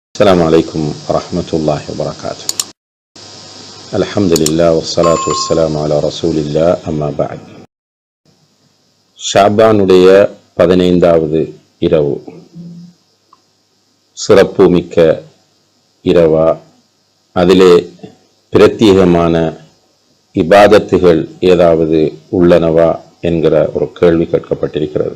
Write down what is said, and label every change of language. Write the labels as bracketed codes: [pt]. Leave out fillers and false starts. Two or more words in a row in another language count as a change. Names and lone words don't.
[ar] السلام عليكم ورحمة الله وبركاته. الحمد لله والصلاة والسلام على رسول الله أما بعد. [ta] ஷாபானுடைய 15வது இரவு சிறப்பு மிக்க இரவா, அதிலே பிரத்யேகமான இபாதத்துகள் ஏதாவது உள்ளனவா என்கிற ஒரு கேள்வி கேட்கப்பட்டிருக்கிறது.